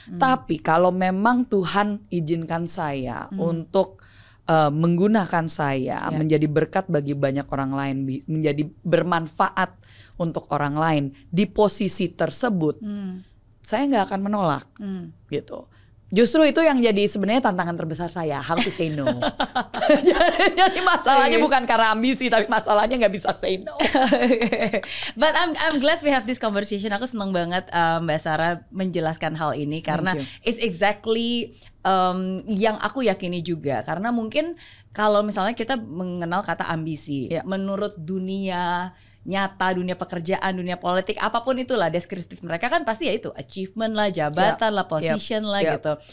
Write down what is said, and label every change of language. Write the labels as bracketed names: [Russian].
[Indonesian] Tapi kalau memang Tuhan izinkan saya untuk menggunakan saya menjadi berkat bagi banyak orang lain, menjadi bermanfaat untuk orang lain di posisi tersebut, saya nggak akan menolak gitu. Justru itu yang jadi sebenarnya tantangan terbesar saya, [English] how to say no. [Indonesian] Jadi masalahnya bukan karena ambisi, tapi masalahnya nggak bisa [English] say no. But I'm glad we have this conversation. [Indonesian] Aku senang banget Mbak Sarah menjelaskan hal ini karena [English] it's exactly [Indonesian] yang aku yakini juga. Karena mungkin kalau misalnya kita mengenal kata ambisi, menurut dunia nyata, dunia pekerjaan, dunia politik, apapun itulah deskriptif mereka kan pasti ya itu achievement lah, jabatan lah, position lah gitu.